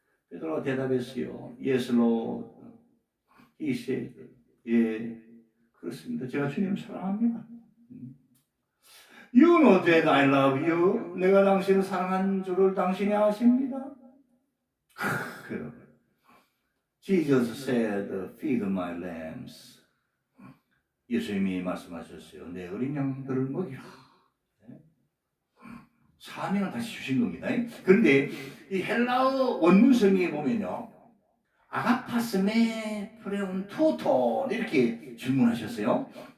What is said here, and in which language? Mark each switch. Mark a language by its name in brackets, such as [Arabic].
[Korean] 베드로가 대답했어요. [English] Yes, Lord. He said, [Korean] 예, 그렇습니다. 제가 주님 사랑합니다. [English] You know that I love you. [Korean] 내가 당신을 사랑한 줄을 당신이 아십니다. [English] Jesus said, feed my lambs. [Korean] 예수님이 말씀하셨어요. 내 어린 양들을 먹이라. 사명을 다시 주신 겁니다. 그런데 이 헬라어 원문성에 보면요. 아가파스메 프레온 투토 이렇게 질문하셨어요.